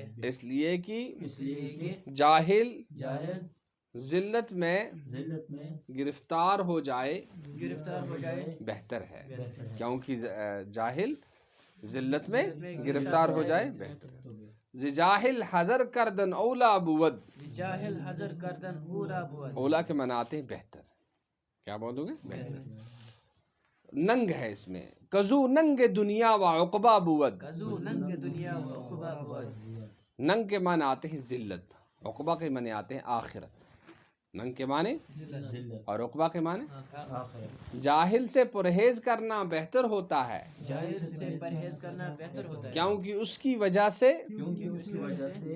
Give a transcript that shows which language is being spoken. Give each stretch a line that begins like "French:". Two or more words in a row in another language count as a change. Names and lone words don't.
Urdu: اس لیے کہ اس لیے کہ جاہل جاہل ذلت میں گرفتار ہو جائے گرفتار ہو جائے بہتر ہے. کیونکہ جاہل ذلت میں گرفتار ہو جائے بہتر ہے.
Persian: جاہل حذر کردن اولا بود. جاہل حذر کردن اولا بود.
Urdu: اولا کے معنی آتے ہیں بہتر. کیا بولو گے؟ بہتر. ننگ ہے اس میں.
Persian: کزو ننگ دنیا و عقبہ بود. کزو ننگ دنیا و عقبہ بود.
Urdu: ننگ کے معنی آتے ہیں ذلت. عقبہ کے معنی آتے ہیں آخرت. ننگ کے معنی اور عقبہ کے معنی. جاہل سے پرہیز کرنا بہتر ہوتا ہے. جاہل سے پرہیز کرنا بہتر ہوتا ہے. کیونکہ اس کی وجہ سے اس کی وجہ سے